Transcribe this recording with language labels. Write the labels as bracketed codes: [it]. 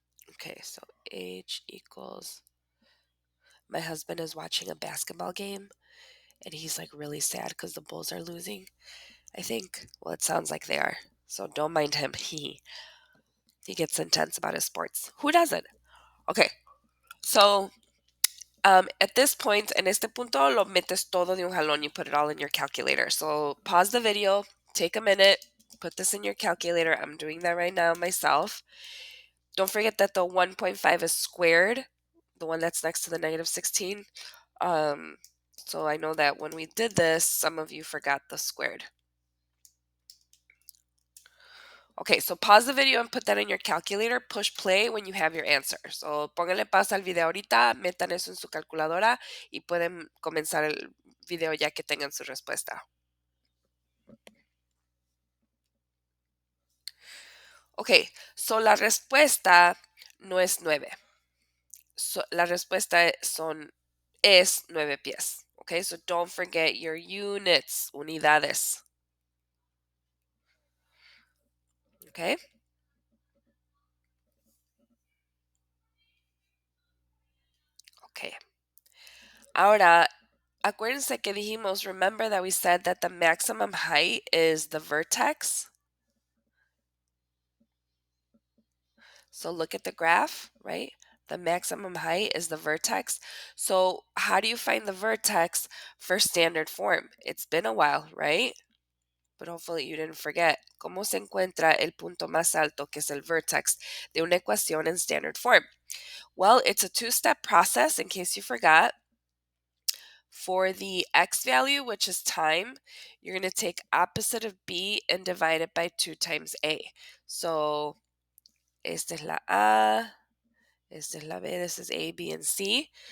[en] Okay, so h equals, my husband is watching a basketball game and he's like really sad because the Bulls are losing. I think, well, it sounds like they are. So don't mind him. He gets intense about his sports. Who doesn't? Okay, so at this point, [es] en este punto, lo metes todo de un jalón. [en] You put it all in your calculator. So pause the video, take a minute, put this in your calculator. I'm doing that right now myself. Don't forget that the 1.5 is squared, the one that's next to the negative 16. So I know that when we did this, some of you forgot the squared. Okay, so pause the video and put that in your calculator. Push play when you have your answer. [es] So pónganle pausa al video ahorita, metan eso en su calculadora y pueden comenzar el video ya que tengan su respuesta. Ok, so la respuesta no es 9. So, la respuesta es 9 pies. [en] Okay, so don't forget your units, unidades. Okay. Okay. [es] Ahora, acuérdense que dijimos, [en] remember that we said that the maximum height is the vertex. So look at the graph, right? The maximum height is the vertex. So how do you find the vertex for standard form? It's been a while, right? But hopefully you didn't forget. [es] ¿Cómo se encuentra el punto más alto, que es el vertex, de una ecuación en standard form? [en] Well, it's a two-step process, in case you forgot. For the x value, which is time, you're going to take opposite of b and divide it by 2 times a. [es] So, esta es la a, esta es la b, [en] this is a, b, and c.